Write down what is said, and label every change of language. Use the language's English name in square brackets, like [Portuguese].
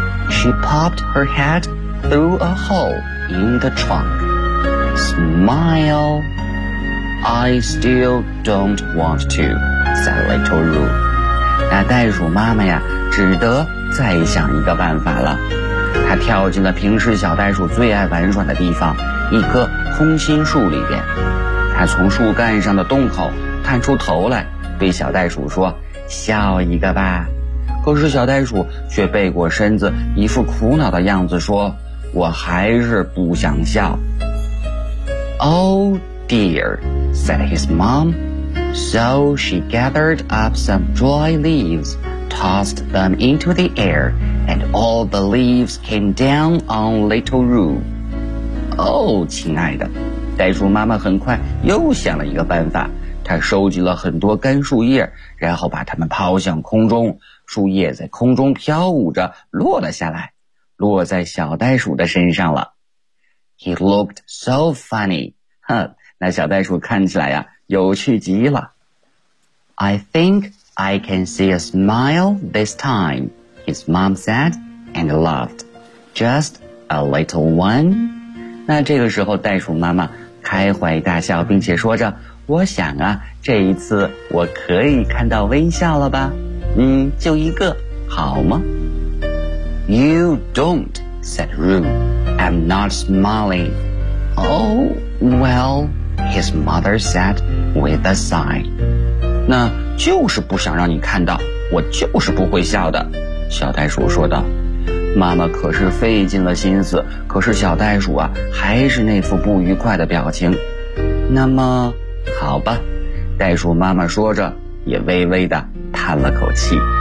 [English] She popped her head through a hole in the trunk. Smile. I still don't want to, said little Roo. [Chinese] 那袋鼠妈妈呀，只得再想一个办法了。她跳进了平时小袋鼠最爱玩耍的地方，一棵空心树里边。她从树干上的洞口探出头来，对小袋鼠说，笑一个吧。可是小袋鼠却背过身子，一副苦恼的样子说，我还是不想笑。 [English] Oh dear, said his mom. So she gathered up some dry leaves, tossed them into the air, and all the leaves came down on little Roo. [Chinese] Oh, 亲爱的，袋鼠妈妈很快又想了一个办法，她收集了很多干树叶，然后把它们抛向空中，树叶在空中飘舞着落了下来，落在小袋鼠的身上了。 [English] He looked so funny. [Chinese] 哼，那小袋鼠看起来呀，有趣极了。 [English] I think I can see a smile this time, his mom said and laughed. Just a little one. [Chinese] 那这个时候袋鼠妈妈开怀大笑，并且说着，我想啊，这一次我可以看到微笑了吧。嗯，就一个好吗？ [English] You don't, said Roo. I'm not smiling. Oh, well, his mother said with a sigh. [Chinese] 那就是不想让你看到，我就是不会笑的，小袋鼠说道。妈妈可是费尽了心思，可是小袋鼠啊，还是那副不愉快的表情。那么，好吧，袋鼠妈妈说着，也微微的叹了口气。